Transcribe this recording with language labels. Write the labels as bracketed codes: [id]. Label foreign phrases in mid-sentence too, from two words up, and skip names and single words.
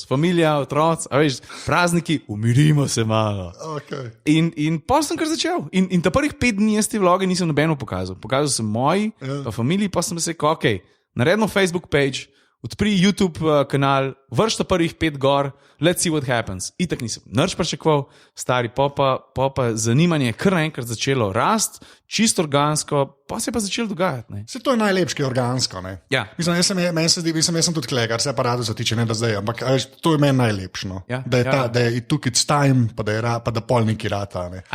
[sl] Familija, otroci, a veš, prazniki, umirimo se malo." [en] Okay. [sl] In pa sem kar začel. In ta prvih 5 dni jaz te vloge nisem nobeno pokazal. Pokazal sem moji, pa familiji, pa sem se rekel: "Ok, naredimo Facebook page, odpri YouTube kanal, vršta prvih 5 gor, [en] let's see what happens." [sl] Itak nisem nič pričakoval, stari, pa zanimanje kar naenkrat začelo rast, čisto organsko, pa se je pa začelo dogajati. Ne? Se to je najlepše organsko, ne? Ja. Mislim, jaz sem tudi kle, kar se aparatu zatiče, ne da zdaj, ampak to je meni najlepše, no? Ja, da je tukaj time, pa da pol neki rata, ne?